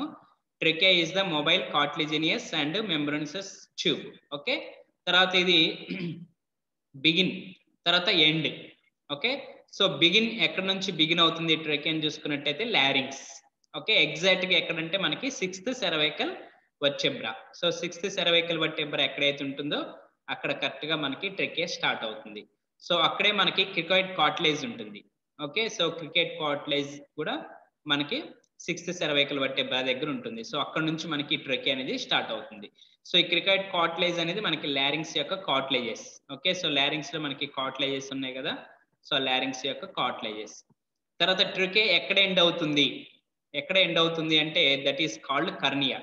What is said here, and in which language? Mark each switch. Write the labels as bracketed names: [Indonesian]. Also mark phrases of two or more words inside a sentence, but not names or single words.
[English] trachea is the mobile cartilaginous and membranous tube. [Telugu] ఓకే, తర్వాత ఇది బిగిన్, తర్వాత ఎండ్. ఓకే, సో బిగిన్ ఎక్కడ నుంచి బిగిన్ అవుతుంది ట్రకియా అని చూసుకున్నట్టయితే లారింగ్స్. ఓకే, ఎగ్జాక్ట్ గా ఎక్కడంటే మనకి [English] 6th cervical vertebra. [Telugu] సో [English] 6th cervical vertebra [Telugu] ఎక్కడైతే ఉంటుందో అక్కడ కరెక్ట్ గా మనకి ట్రకియా స్టార్ట్ అవుతుంది. సో అక్కడే మనకి [English] cricoid cartilage [Telugu] ఉంటుంది. ఓకే, సో [English] cricket cartilage [Telugu] కూడా మనకి [English] 6th cervical vertebra [Telugu] దగ్గర ఉంటుంది. సో అక్కడ నుంచి మనకి ట్రకియా అనేది స్టార్ట్ అవుతుంది. సో ఈ [English] cricoid cartilage [Telugu] అనేది మనకి లారింగ్స్ యొక్క కార్టిలేజెస్. ఓకే, సో లారింగ్స్ లో మనకి కార్టిలేజెస్ ఉన్నాయి కదా, సో లారింగ్స్ యొక్క కార్టిలేజెస్. తర్వాత ట్రకియా ఎక్కడ ఎండ్ అవుతుంది? ఎక్కడ ఎండ్ అవుతుంది అంటే [English] that is called carina.